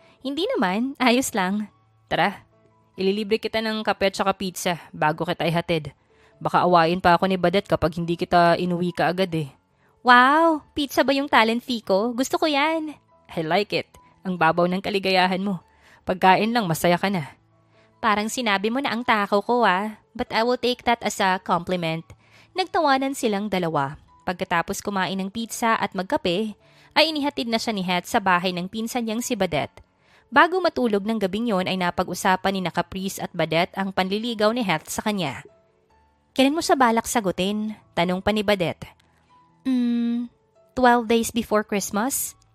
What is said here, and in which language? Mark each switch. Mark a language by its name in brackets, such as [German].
[Filipino] Hindi naman. Ayos lang. Tara. Ililibre kita ng kape at saka pizza bago kita ihatid. Baka awayin pa ako ni Badet kapag hindi kita inuwi ka agad eh. Wow! Pizza ba yung talent fee ko? Gusto ko yan. [English] I like it. [Filipino] Ang babaw ng kaligayahan mo. Pagkain lang, masaya ka na. Parang sinabi mo na ang takaw ko [English] but I will take that as a compliment. [Filipino] Nagtawanan silang dalawa. Pagkatapos kumain ng pizza at magkape, ay inihatid na siya ni Heath sa bahay ng pinsan niyang si Badet. Bago matulog ng gabing yon ay napag-usapan ni Caprice at Badet ang panliligaw ni Heath sa kanya. Kailan mo siya balak sagutin? Tanong pa ni Badet. [English] 12 days before Christmas?